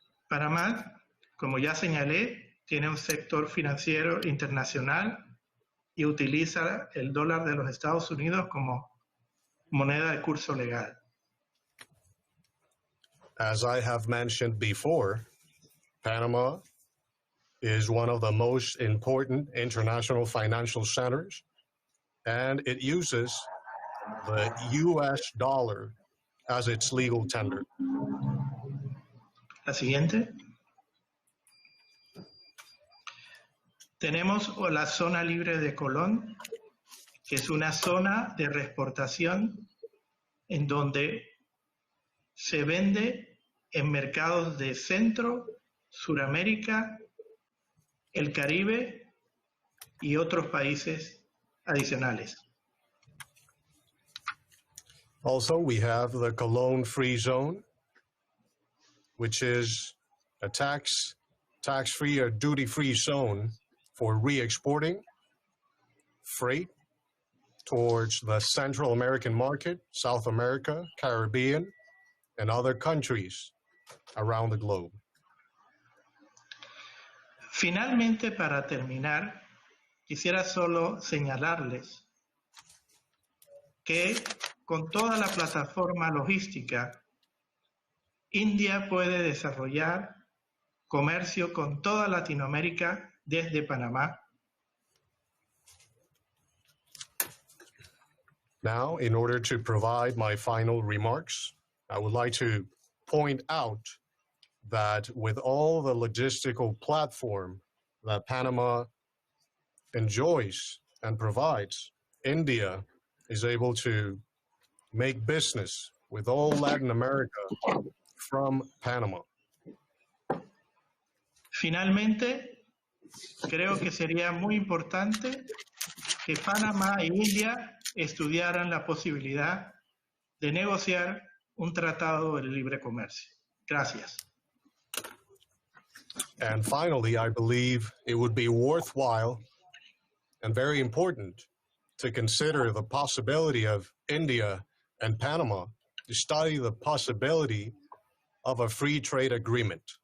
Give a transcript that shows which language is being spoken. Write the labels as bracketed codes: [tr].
[es] Panamá, como ya señalé, tiene un sector financiero internacional y utiliza el dólar de los Estados Unidos como moneda de curso legal. [en] As I have mentioned before, Panama is one of the most important international financial centers, and it uses the US dollar as its legal tender. [es] La siguiente. Tenemos la zona libre de Colón, que es una zona de reexportación en donde se vende en mercados de Centro, Suramérica, el Caribe y otros países adicionales. [en] Also, we have the Cologne Free Zone, which is a tax-free or duty-free zone for re-exporting freight towards the Central American market, South America, Caribbean, and other countries around the globe. [es] Finalmente, para terminar, quisiera solo señalarles que con toda la plataforma logística, India puede desarrollar comercio con toda Latinoamérica desde Panamá. [en] Now, in order to provide my final remarks, I would like to point out that with all the logistical platform that Panama enjoys and provides, India is able to make business with all Latin America from Panama. [es] Finalmente, creo que sería muy importante que Panamá e India estudiaran la posibilidad de negociar un tratado de libre comercio. Gracias. [en] And finally, I believe it would be worthwhile and very important to consider the possibility of India and Panama to study the possibility of a free trade agreement.